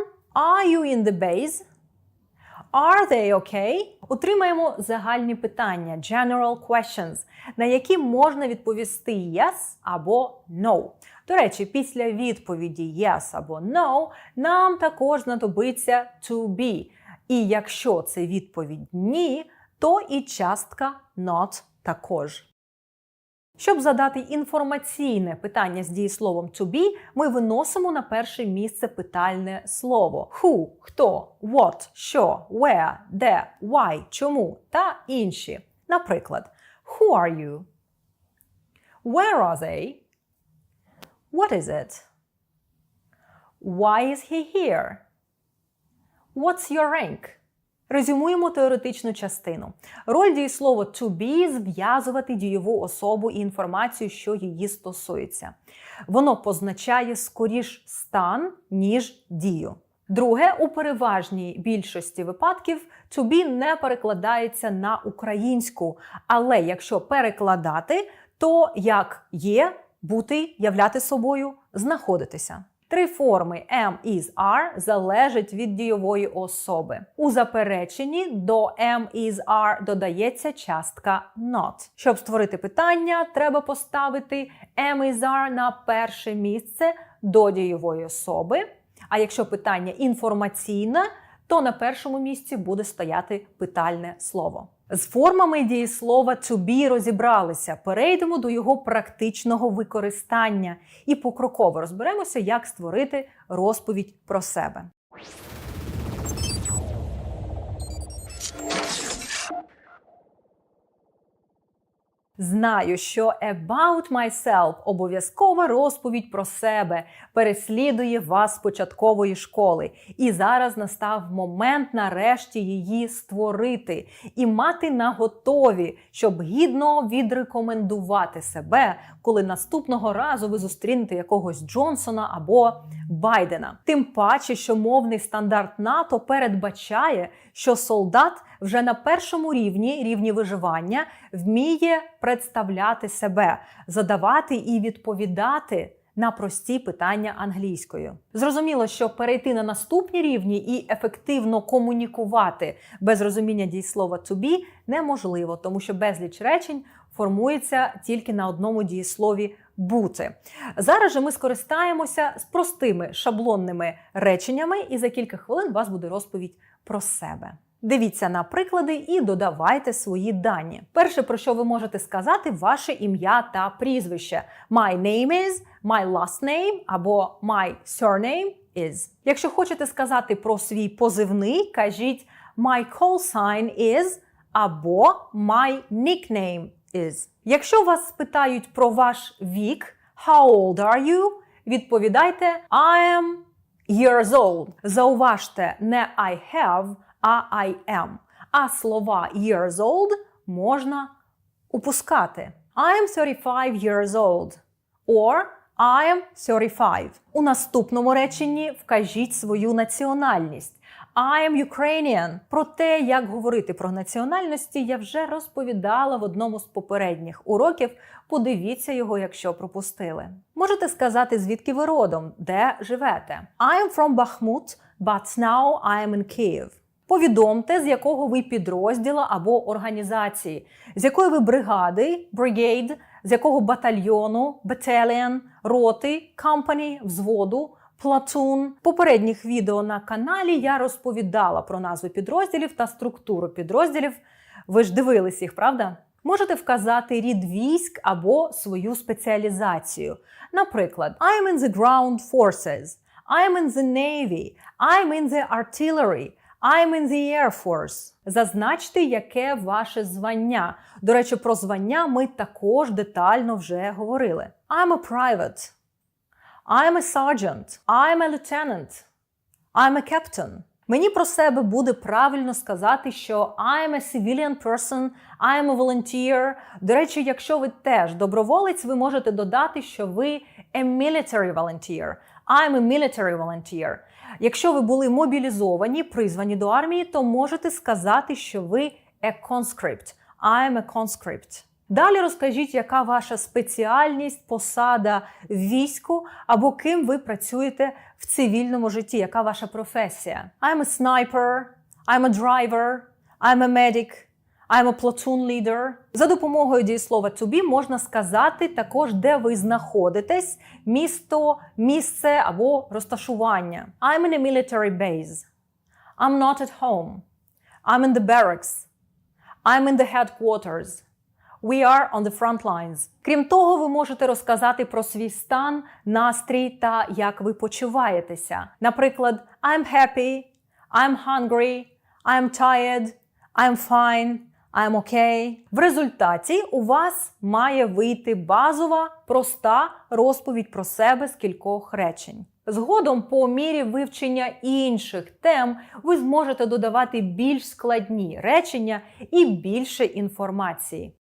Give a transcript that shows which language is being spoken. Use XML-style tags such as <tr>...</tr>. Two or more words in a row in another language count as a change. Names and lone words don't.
<en>Are you in the base? Are they okay?</en> <uk>Отримаємо загальні питання,</uk> <en>general questions,</en> <uk>на які можна відповісти yes або no. До речі, після відповіді yes або no нам також знадобиться</uk> <en>to be.</en> <uk>І якщо це відповідь ні, то і частка not також. Щоб задати інформаційне питання з дієсловом</uk> <en>to be,</en> <uk>ми виносимо на перше місце питальне слово. Who – хто, what – що, where – де, why – чому та інші. Наприклад,</uk> <en>who are you? Where are they? What is it? Why is he here? What's your rank?</en> <uk>Резюмуємо теоретичну частину. Роль дієслова</uk> <en>to be –</en> <uk>зв'язувати дієву особу і інформацію, що її стосується. Воно позначає скоріш стан, ніж дію. Друге, у переважній більшості випадків</uk> <en>to be</en> <uk>не перекладається на українську, але якщо перекладати, то як є, бути, являти собою, знаходитися. Три форми</uk> <en>am, is, are</en> <uk>залежать від дієвої особи. У запереченні до</uk> <en>am, is, are</en> <uk>додається частка not. Щоб створити питання, треба поставити</uk> <en>am, is, are</en> <uk>на перше місце до дієвої особи. А якщо питання інформаційне, то на першому місці буде стояти питальне слово. З формами дієслова</uk> <en>to be</en> <uk>розібралися. Перейдемо до його практичного використання і покроково розберемося, як створити розповідь про себе. Знаю, що</uk> <en>about myself –</en> <uk>обов'язкова розповідь про себе, переслідує вас з початкової школи. І зараз настав момент нарешті її створити і мати наготові, щоб гідно відрекомендувати себе, коли наступного разу ви зустрінете якогось Джонсона або Байдена. Тим паче, що мовний стандарт НАТО передбачає, що солдат вже на першому рівні виживання, вміє представляти себе, задавати і відповідати на прості питання англійською. Зрозуміло, що перейти на наступні рівні і ефективно комунікувати без розуміння дієслова</uk> <en>to be</en> <uk>неможливо, тому що безліч речень формується тільки на одному дієслові бути. Зараз же ми скористаємося з простими шаблонними реченнями, і за кілька хвилин у вас буде розповідь про себе. Дивіться на приклади і додавайте свої дані. Перше, про що ви можете сказати, ваше ім'я та прізвище.</uk> <en>My name is, my last name або my surname is.</en> <uk>Якщо хочете сказати про свій позивний, кажіть</uk> <en>my call sign is</en> <uk>або</uk> <en>my nickname is.</en> <uk>Якщо вас спитають про ваш вік,</uk> <en>how old are you, відповідайте I am years old.</en> <uk>Зауважте не</uk> <en>I have, а I am.</en> <uk>А слова</uk> <en>years old</en> <uk>можна упускати.</uk> <en>I am 35 years old. Or I am 35.</en> <uk>У наступному реченні вкажіть свою національність.</uk> <en>I am Ukrainian.</en> <uk>Про те, як говорити про національності, я вже розповідала в одному з попередніх уроків. Подивіться його, якщо пропустили. Можете сказати, звідки ви родом, де живете.</uk> <en>I am from Bakhmut, but now I am in Kyiv.</en> <uk>Повідомте, з якого ви підрозділу або організації, з якої ви бригади, brigade, з якого батальйону, battalion, роти, company, взводу, platoon. В попередніх відео на каналі я розповідала про назви підрозділів та структуру підрозділів. Ви ж дивились їх, правда? Можете вказати рід військ або свою спеціалізацію. Наприклад,</uk> <en>I'm in the ground forces, I'm in the navy, I'm in the artillery, I'm in the Air Force.</en> <uk>Зазначте, яке ваше звання. До речі, про звання ми також детально вже говорили.</uk> <en>I'm a private. I'm a sergeant. I'm a lieutenant. I'm a captain.</en> <uk>Мені про себе буде правильно сказати, що</uk> <en>I'm a civilian person, I'm a volunteer.</en> <uk>До речі, якщо ви теж доброволець, ви можете додати, що ви</uk> <en>a military volunteer. I'm a military volunteer.</en> <uk>Якщо ви були мобілізовані, призвані до армії, то можете сказати, що ви</uk> <en>a conscript. I'm a conscript.</en> <uk>Далі розкажіть, яка ваша спеціальність, посада в війську, або ким ви працюєте в цивільному житті, яка ваша професія.</uk> <en>I'm a sniper, I'm a driver, I'm a medic, I'm a platoon leader.</en> <uk>За допомогою дієслова</uk> <en>to be</en> <uk>можна сказати також, де ви знаходитесь, місто, місце або розташування.</uk> <en>I'm in a military base. I'm not at home. I'm in the barracks. I'm in the headquarters. We are on the front lines.</en> <uk>Крім того, ви можете розказати про свій стан, настрій та як ви почуваєтеся. Наприклад,</uk> <en>I'm happy, I'm hungry, I'm tired, I'm fine, I'm okay.</en> <uk>В результаті у вас має вийти базова, проста розповідь про себе з кількох речень. Згодом, по мірі вивчення інших тем, ви зможете додавати більш складні речення і більше інформації.</uk>